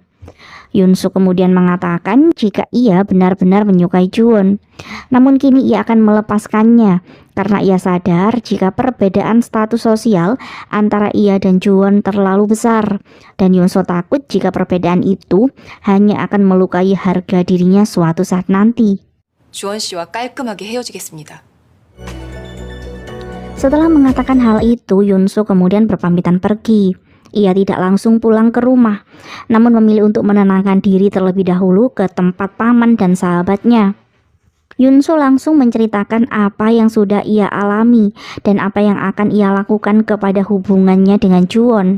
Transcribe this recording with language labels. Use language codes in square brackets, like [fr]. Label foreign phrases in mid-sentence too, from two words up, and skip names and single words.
[id] Yunso kemudian mengatakan jika ia benar-benar menyukai Juwon. Namun kini ia akan melepaskannya karena ia sadar jika perbedaan status sosial antara ia dan Juwon terlalu besar. Dan Yunso takut jika perbedaan itu hanya akan melukai harga dirinya suatu saat nanti. [ko] 주원 씨와 깔끔하게 헤어지겠습니다. [id] Setelah mengatakan hal itu, Yunso kemudian berpamitan pergi. Ia tidak langsung pulang ke rumah, namun memilih untuk menenangkan diri terlebih dahulu ke tempat paman dan sahabatnya. Yunso langsung menceritakan apa yang sudah ia alami dan apa yang akan ia lakukan kepada hubungannya dengan Juwon.